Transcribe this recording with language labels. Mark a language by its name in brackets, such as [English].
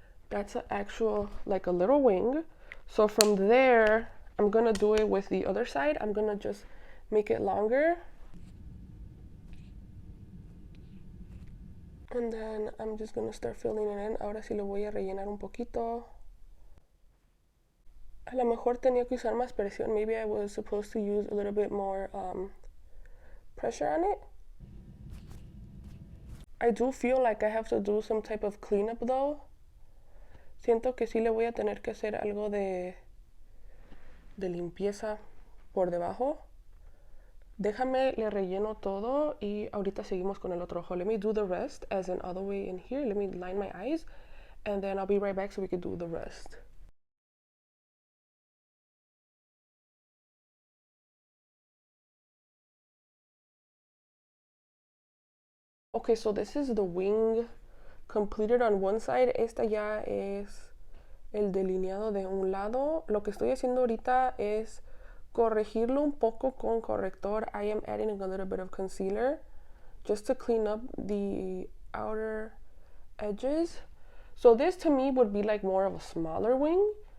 [English] That's an actual, like a little wing. So from there, I'm gonna do it with the other side. I'm gonna just make it longer. And then I'm just gonna start filling it in. [Spanish] Ahora sí lo voy a rellenar un poquito. A lo mejor tenía que usar más presión. [English] Maybe I was supposed to use a little bit more pressure on it. I do feel like I have to do some type of cleanup though. [Spanish] Siento que sí le voy a tener que hacer algo de limpieza por debajo. Déjame, le relleno todo y ahorita seguimos con el otro ojo. [English] Let me do the rest, as in all the way in here. Let me line my eyes, and then I'll be right back so we can do the rest. Okay, so this is the wing completed on one side. [Spanish] Esta ya es el delineado de un lado. Lo que estoy haciendo ahorita es corregirlo un poco con corrector. [English] I am adding a little bit of concealer just to clean up the outer edges. So this to me would be like more of a smaller wing.